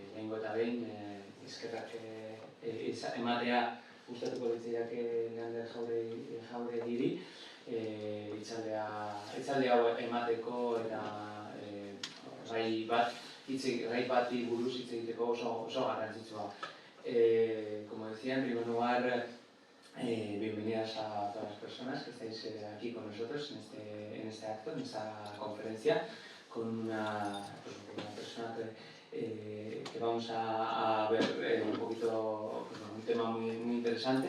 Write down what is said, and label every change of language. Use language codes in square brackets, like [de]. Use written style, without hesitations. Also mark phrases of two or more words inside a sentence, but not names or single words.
[eu] lehenengo eta behin, eskerrak ematea gustatuko litzaidake Leander Jauregiri, hitzaldi hau emateko eta gai bati buruz hitz egiteko oso garrantzitsua. [es] Como decía, en primer lugar, bienvenidas a todas las personas que estáis aquí con nosotros en este acto, en esta conferencia, con una persona que vamos a ver un poquito, un tema muy interesante.